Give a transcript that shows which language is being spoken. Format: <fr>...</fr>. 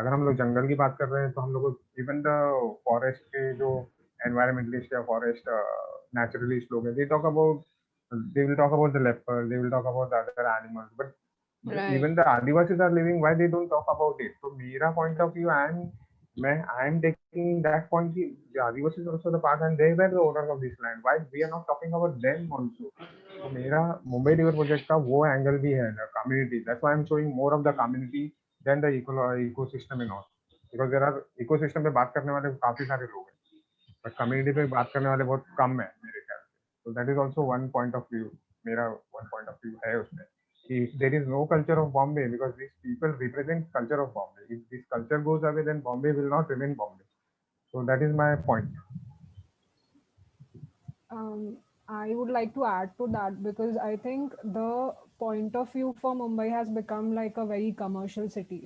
<hi>अगर हम लोग जंगल की बात कर रहे हैं तो हम लोग इवन द फॉरेस्ट के जो एनवायरमेंटलिस्ट या फॉरेस्ट नेचुरलिस्ट लोग हैं,</hi> <en>they will talk about the leopard, they will talk about the other animals, but even the Adivasis are living, why they don't talk about it? So</en> <hi>मेरा</hi> <en>point of view, I am I am taking that point. The Adivasis is also the part, and they were the owners of this land. Why we are not talking about them also?</en> <hi>तो मेरा Mumbai river project का वो angle भी है community.</hi> <en>That's why I'm showing more of the community than the ecosystem and all. Because there are ecosystem</en> <hi>पे बात करने वाले काफी सारे लोग हैं,</hi> <en>but community</en> <hi>पे बात करने वाले बहुत कम है मेरे ख्याल से.</hi> <en>So that is also one point of view.</en> <hi>मेरा</hi> <en>one point of view</en> <hi>है उसमें.</hi> <en>There is no culture of Bombay because these people represent culture of Bombay. If this culture goes away, then Bombay will not remain Bombay. So that is my point. I would like to add to that because I think the point of view for Mumbai has become like a very commercial city.</en>